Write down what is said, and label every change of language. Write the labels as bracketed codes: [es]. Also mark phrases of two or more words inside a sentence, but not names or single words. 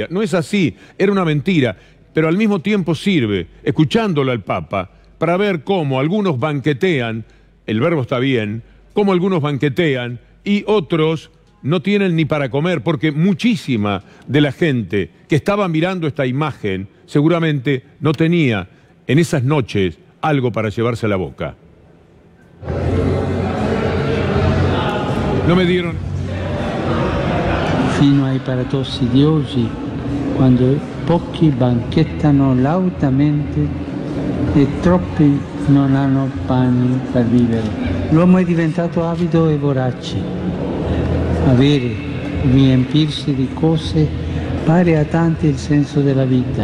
[es] No es así, era una mentira, pero al mismo tiempo sirve, escuchándolo al Papa, para ver cómo algunos banquetean, el verbo está bien, cómo algunos banquetean y otros no tienen ni para comer, porque muchísima de la gente que estaba mirando esta imagen seguramente no tenía en esas noches algo para llevarse a la boca. No me dieron... [it] Fino ai paradossi di oggi, quando pochi banchettano lautamente e troppi non hanno pane per vivere. L'uomo è diventato avido e vorace. Avere, riempirsi di cose, pare a tanti il senso della vita.